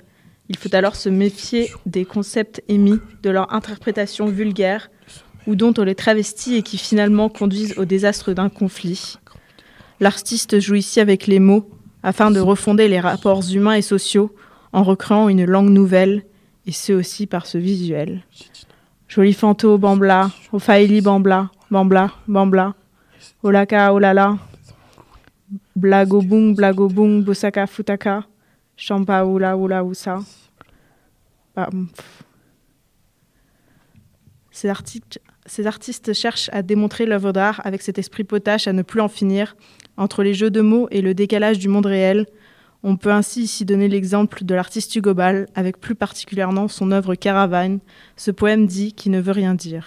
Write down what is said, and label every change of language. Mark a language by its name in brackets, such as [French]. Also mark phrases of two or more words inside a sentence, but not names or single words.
[French] Il faut alors se méfier des concepts émis, de leur interprétation vulgaire, ou dont on les travestit et qui finalement conduisent au désastre d'un conflit. L'artiste joue ici avec les mots, afin de refonder les rapports humains et sociaux, en recréant une langue nouvelle, et ce aussi par ce visuel. Joli fanto, bambla, ofaili bambla, bambla, bambla, olaka, olala, blagobung, blagobung, bosaka, futaka, champa, oula, oula, ousa. Ces artistes cherchent à démontrer l'œuvre d'art avec cet esprit potache à ne plus en finir, entre les jeux de mots et le décalage du monde réel. On peut ainsi ici donner l'exemple de l'artiste Hugo Ball, avec plus particulièrement son œuvre Caravane, ce poème dit qui ne veut rien dire.